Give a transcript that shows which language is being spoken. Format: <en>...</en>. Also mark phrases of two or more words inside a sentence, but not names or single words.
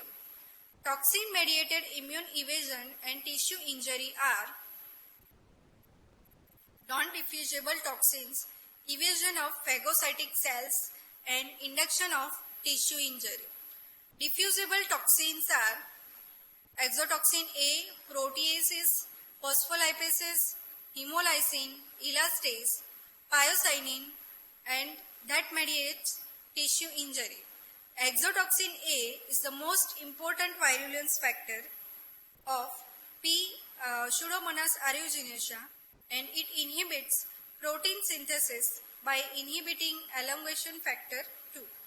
<en>Toxin-mediated immune evasion and tissue injury are non-diffusible toxins, evasion of phagocytic cells and induction of tissue injury. Diffusible toxins are exotoxin A, proteases, phospholipases, hemolysin, elastase, pyocyanin and that mediates tissue injury. Exotoxin A is the most important virulence factor of Pseudomonas aeruginosa and it inhibits protein synthesis by inhibiting elongation factor 2.</en>